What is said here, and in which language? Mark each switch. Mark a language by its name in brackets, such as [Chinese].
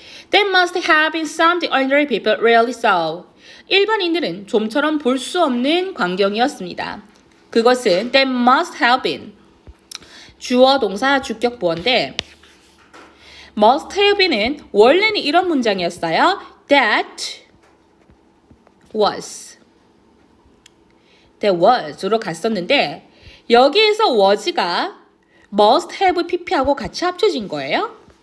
[English] That must have been something ordinary people rarely saw. [Korean] 일반인들은 좀처럼 볼 수 없는 광경이었습니다. 그것은 [English] that must have been. [Korean] 주어, 동사, 주격, 보어인데 [English] must have been [Korean] 은 원래는 이런 문장이었어요. [English] That was. That was로 [Korean] 갔었는데 여기에서 was가 [English] must have pp하고 [Korean] 같이 합쳐진 거예요.